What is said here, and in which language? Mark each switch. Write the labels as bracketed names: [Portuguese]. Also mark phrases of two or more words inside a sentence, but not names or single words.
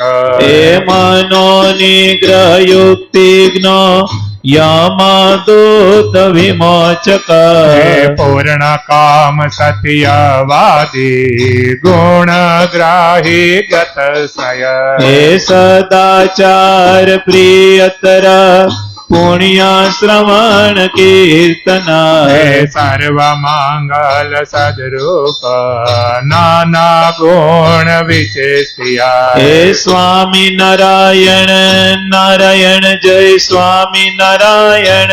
[Sanskrit] मनो निग्रह युक्तिज्ञ यमदूत विमोचक। पूर्ण काम सत्यवादी गुणग्राही गतसय। सदाचार प्रियतर પુણ્ય શ્રવણ કીર્તના હે સર્વ મંગલ સદરૂપ નાના ગુણ વિશેષ્યા હે સ્વામી નારાયણ નારાયણ જય સ્વામી નારાયણ